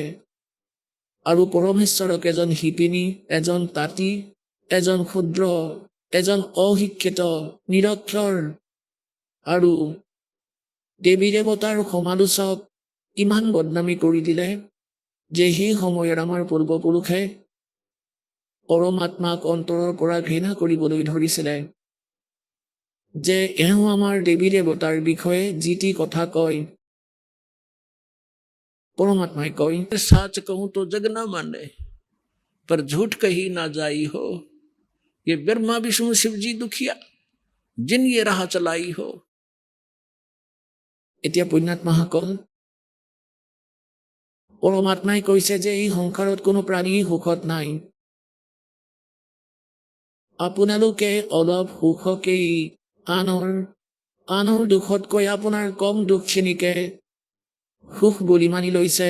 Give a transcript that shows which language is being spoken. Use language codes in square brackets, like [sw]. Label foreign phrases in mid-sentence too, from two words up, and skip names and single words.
[as] আৰু পৰমেশ্বৰক এজন শিপিনী, এজন তাঁতী, এজন ক্ষুদ্ৰ, এজন অশিক্ষিত, নিৰক্ষৰ আৰু দেৱী দেৱতাৰ সমালোচক ইমান বদনামী কৰি দিলে যে সেই সময়ত আমাৰ পূৰ্বপুৰুষে পৰমাত্মাক অন্তৰৰ পৰা ঘৃণা কৰিবলৈ ধৰিছিলে। যে এওঁ আমাৰ দেৱী দেৱতাৰ বিষয়ে যি টি কথা কয়। [hi] परमात्मा कही, साच कहूं तो जग ना माने, पर झूठ कही ना जाई हो। ये ब्रह्मा विष्णु शिव जी दुखिया, जिन ये राह चलाई हो। [as] এতিয়া পুণ্যাত্মাসকল, পৰমাত্মাই কৈছে যে এই সংসাৰত কোনো প্ৰাণী সুখত নাই। আপোনালোকে অলপ সুখকেই আনৰ দুখতকৈ আপোনাৰ কম দুখখিনিকে সুখ বুলি মানি লৈছে।